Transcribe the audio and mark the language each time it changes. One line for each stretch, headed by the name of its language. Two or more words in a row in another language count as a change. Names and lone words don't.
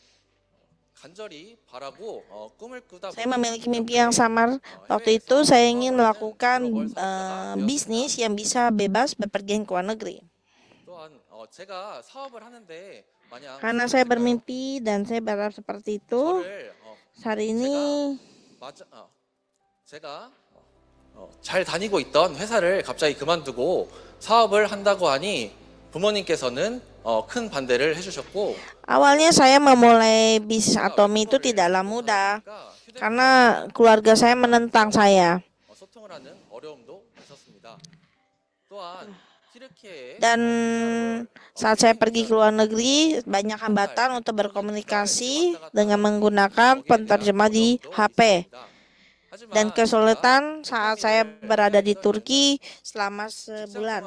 Indonesian: Saya memiliki mimpi yang samar. Waktu itu saya ingin melakukan bisnis yang bisa bebas bepergian ke luar negeri. Karena saya bermimpi dan saya berharap seperti itu, hari ini
Korean: 잘 다니고 있던 회사를 갑자기 그만두고 사업을 한다고 하니 부모님께서는 큰 반대를 해주셨고,
Indonesian: awalnya saya memulai bisnis Atomy itu tidaklah mudah karena keluarga saya menentang saya.
Korean: 소통을 하는 어려움도 있었습니다. 또한
Indonesian: Dan saat saya pergi ke luar negeri, banyak hambatan untuk berkomunikasi dengan menggunakan penterjemah di HP. Dan kesulitan saat saya berada di Turki selama sebulan.